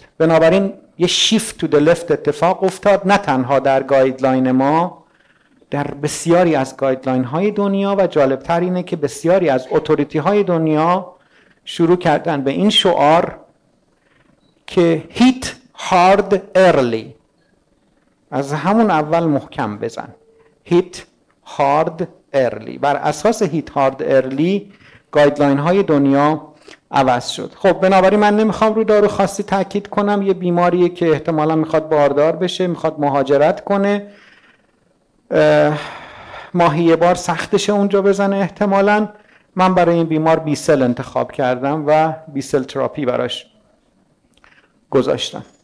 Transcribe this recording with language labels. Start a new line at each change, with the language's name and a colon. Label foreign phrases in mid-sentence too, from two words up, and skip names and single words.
Persian: بنابراین یه شیفت تو دلفت اتفاق افتاد، نه تنها در گایدلاین ما، در بسیاری از گایدلاین های دنیا، و جالبتر اینه که بسیاری از اتوریتی های دنیا شروع کردن به این شعار که
English: hit hard early،
Persian: از همون اول محکم بزن.
English: hit hard early.
Persian: بر اساس
English: hit hard early
Persian: گایدلاین های دنیا عوض شد. خب بنابراین من نمیخوام رو دارو خاصی تاکید کنم. یه بیماریه که احتمالا میخواد باردار بشه، میخواد مهاجرت کنه، ماهی یه بار سختشه اونجا بزنه احتمالا. من برای این بیمار بیسل انتخاب کردم و
English: basal therapy
Persian: براش گذاشتم.